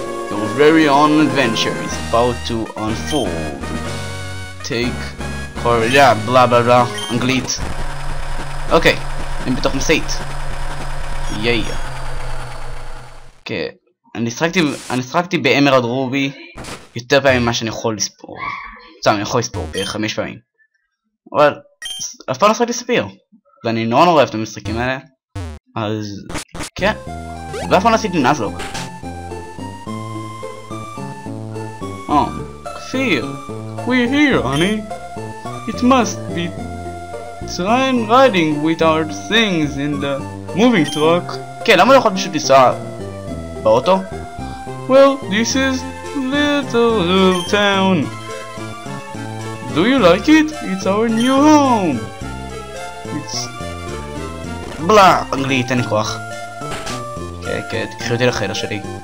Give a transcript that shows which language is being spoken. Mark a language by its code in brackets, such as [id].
[en] Your very own adventure is about to unfold. Take courage, [he] בלה בלה בלה, אנגלית. אוקיי, אני בתוך מסעית. ייי. אוקיי, אני שחקתי באמרד רובי יותר פעמים ממה שאני יכול לספור. אני יכול לספור בערך 5 פעמים. אבל אף פעם לא שחקתי ספיר. ואני נורא אוהב את המשחקים האלה. אז כן. ואף פעם לא עשיתי נאזלוק. [en] כפיר. We're here, honey. It must be trying riding with our things in the moving truck. [he] כן, למה לא יכול פשוט לנסוע באוטו? [en] Well, this is little town. Do you like it? It's our new home. It's... [he] בלה, אנגלית, אין לי כוח. כן, תקחי אותי לחדר שלי.